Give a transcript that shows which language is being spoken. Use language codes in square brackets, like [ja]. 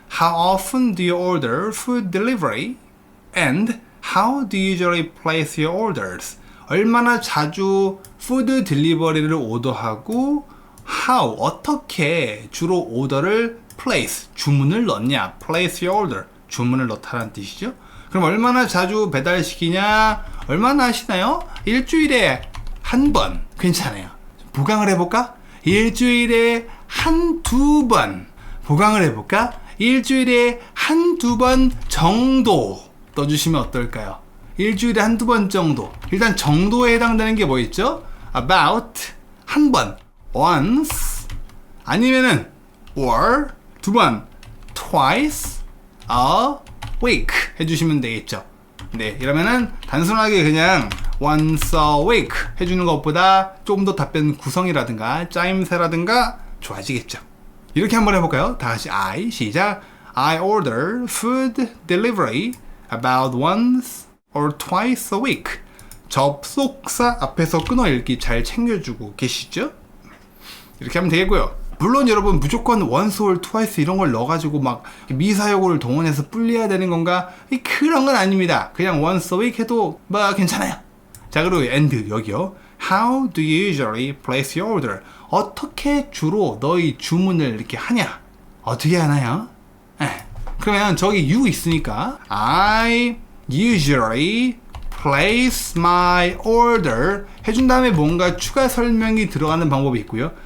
[en] How often do you order food delivery? And how do you usually place your orders? [ko] 얼마나 자주 푸드 딜리버리를 오더하고 how, 어떻게 주로 오더를 place, 주문을 넣냐? [en] place your order, [ko] 주문을 넣다라는 뜻이죠. 그럼 얼마나 자주 배달시키냐? 얼마나 하시나요? 일주일에 한 번. 괜찮아요. 보강을 해볼까? 일주일에 한두 번. 보강을 해볼까? 일주일에 한두 번 정도 넣어주시면 어떨까요? 일주일에 한두 번 정도. 일단 정도에 해당되는 게 뭐 있죠? about, 한 번, once, 아니면은 or, 두 번, [en] twice a week [ko] 해주시면 되겠죠. 네, 이러면은 단순하게 그냥 [en] once a week [ko] 해주는 것보다 조금 더 답변 구성이라든가 짜임새라든가 좋아지겠죠. 이렇게 한번 해볼까요? 다시 I, 시작. [en] I order food delivery about once or twice a week. [ko] 접속사 앞에서 끊어 읽기 잘 챙겨주고 계시죠? 이렇게 하면 되겠고요. 물론 여러분 무조건 [en] once or twice [ko] 이런 걸 넣어가지고 막 미사여구를 동원해서 불려야 되는 건가? 그런 건 아닙니다. 그냥 [en] once a week [ko] 해도 뭐 괜찮아요. 자, 그리고 and 여기요. [en] How do you usually place your order? [ko] 어떻게 주로 너희 주문을 이렇게 하냐? 어떻게 하나요? 그러면 저기 you 있으니까 [en] I usually place my order [ko] 해준 다음에 뭔가 추가 설명이 들어가는 방법이 있고요.